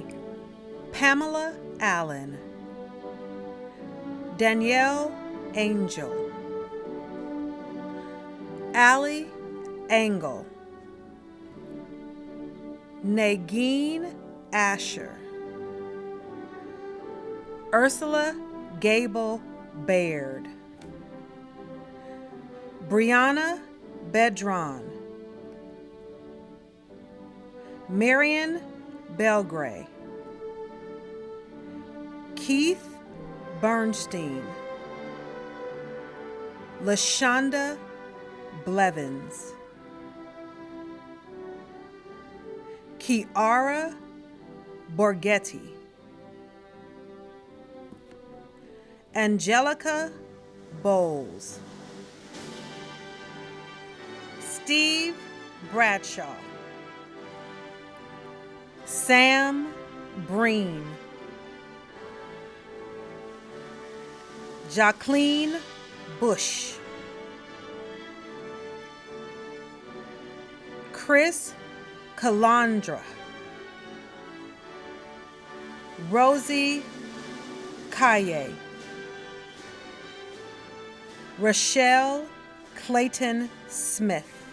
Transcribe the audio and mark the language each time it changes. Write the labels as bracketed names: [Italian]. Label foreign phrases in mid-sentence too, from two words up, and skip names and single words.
[English] Pamela Allen, Danielle Angel, Allie Engel, Nagin Asher, Ursula Gable Baird, Brianna Bedron, Marion Belgray, Keith Bernstein, LaShonda Blevins, Kiara Borghetti, Angelica Bowles, Steve Bradshaw, Sam Breen, Jacqueline Bush, Chris Calandra, Rosie Kaye, Rochelle Clayton Smith,